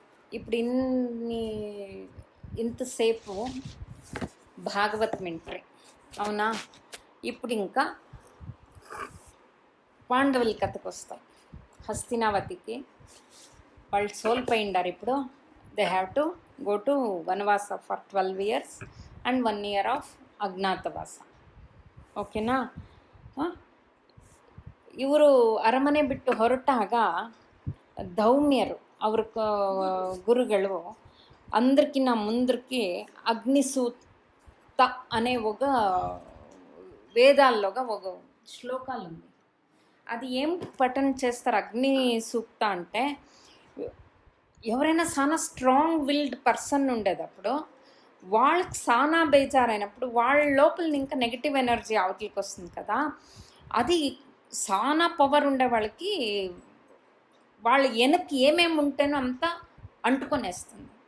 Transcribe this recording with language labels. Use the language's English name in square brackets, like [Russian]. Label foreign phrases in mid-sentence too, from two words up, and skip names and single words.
[Telugu] ఇప్పుడు ఇంతసేపు భాగవతం వింటారు అవునా. ఇప్పుడు ఇంకా పాండవుల కథకు వస్తాం. హస్తినావతికి వాళ్ళు సోల్పోయిండారు. [English] ఇప్పుడు they have to go to vanavasa for 12 years and 1 year of ajnatavasa. [Kannada] ಓಕೆನಾ. ಇವರು ಅರಮನೆ ಬಿಟ್ಟು ಹೊರಟಾಗ ಧೌಮ್ಯರು ಅವ್ರ [Telugu] గురుಗಳು అందరికిన ముందరికి అగ్నిసూక్త అనే ఒక వేదాల్లోగా ఒక శ్లోకాలు ఉంది. అది ఏం పఠన చేస్తారు అగ్ని సూక్త అంటే, ఎవరైనా చాలా [English] strong willed person [Telugu] ఉండేటప్పుడు వాళ్ళకి చాలా బేజారైనప్పుడు వాళ్ళ లోపల ఇంకా [English] negative energy [Telugu] అవతలికి వస్తుంది కదా, అది చాలా పవర్ ఉండే వాళ్ళకి వాళ్ళ వెనక్కి ఏమేమి ఉంటేనో అంతా అంటుకొనేస్తుంది.